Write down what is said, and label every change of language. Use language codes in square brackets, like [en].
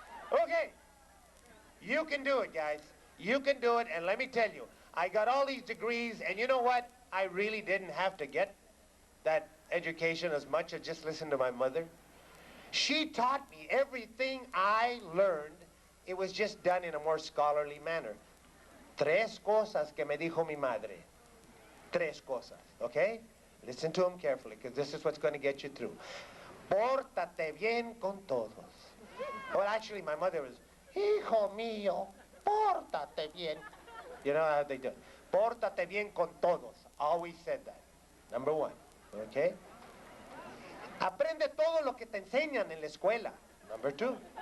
[en] Okay, you can do it, guys. You can do it, and let me tell you, I got all these degrees, and you know what? I really didn't have to get that education as much as just listen to my mother. She taught me everything I learned. It was just done in a more scholarly manner. [es] 3 cosas que me dijo mi madre. 3 cosas, okay? [en] Listen to them carefully, because this is what's going to get you through. [es] Pórtate bien con todos. [en] Well, actually, my mother was, [es] hijo mío, pórtate bien. [en] You know how they do it. [es] Pórtate bien con todos. [en] Always said that. Number 1, okay? [es] Aprende todo lo que te enseñan en la escuela. [en] Number 2.